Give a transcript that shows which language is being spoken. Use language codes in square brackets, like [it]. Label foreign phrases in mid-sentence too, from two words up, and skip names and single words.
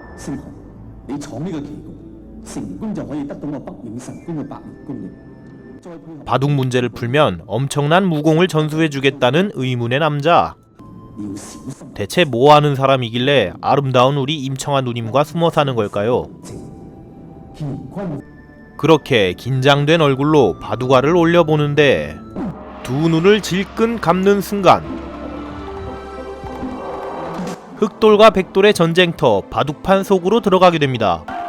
[yue] 星河，你闖呢個棋局，成功就可以得到我北冥神宮嘅百年功力。 [ko] 바둑 문제를 풀면 엄청난 무공을 전수해주겠다는 의문의 남자. 대체 뭐하는 사람이길래 아름다운 우리 임청아 누님과 숨어 사는 걸까요? 그렇게 긴장된 얼굴로 바둑알을 올려보는데 두 눈을 질끈 감는 순간 흑돌과 백돌의 전쟁터 바둑판 속으로 들어가게 됩니다.